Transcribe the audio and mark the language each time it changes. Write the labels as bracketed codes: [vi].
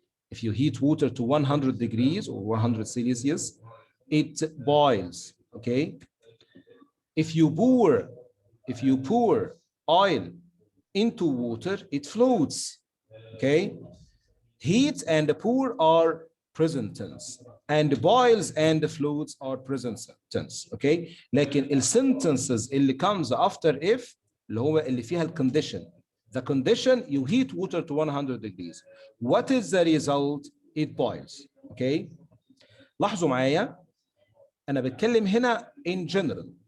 [en] If you heat water to 100 degrees or 100 Celsius, it boils. Okay. If you pour oil into water, it floats. Okay. Heat and pour are present tense, and boils and floats are present tense. Okay. [ar] لكن الsentences اللي [en] comes after if [ar] اللي هو اللي فيها الcondition. [en] The condition, you heat water to 100 degrees. What is the result? It boils. Okay. [ar] لاحظوا معايا أنا بتكلم هنا [en] in general.